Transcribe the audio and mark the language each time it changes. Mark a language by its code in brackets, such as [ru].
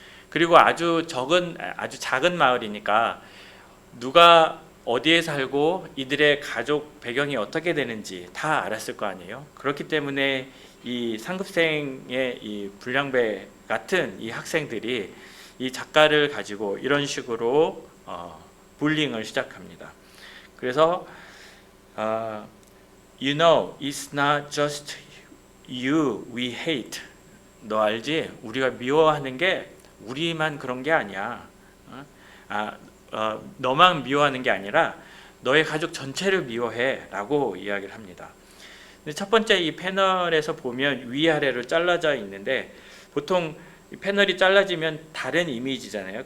[ko] 그리고 아주 작은 마을이니까 누가 어디에 살고 이들의 가족 배경이 어떻게 되는지 다 알았을 거 아니에요. 그렇기 때문에 이 상급생의 이 불량배 같은 이 학생들이 이 작가를 가지고 이런 식으로 불링을 시작합니다. 그래서 [en] You know, it's not just you we hate. [ko] 너 알지? 우리가 미워하는 게 우리만 그런 게 아니야. 너만 미워하는 게 아니라 너의 가족 전체를 미워해 라고 이야기를 합니다. 근데 첫 번째 이 패널에서 보면 위아래로 잘라져 있는데 보통 패널이 잘라지면 다른 이미지잖아요.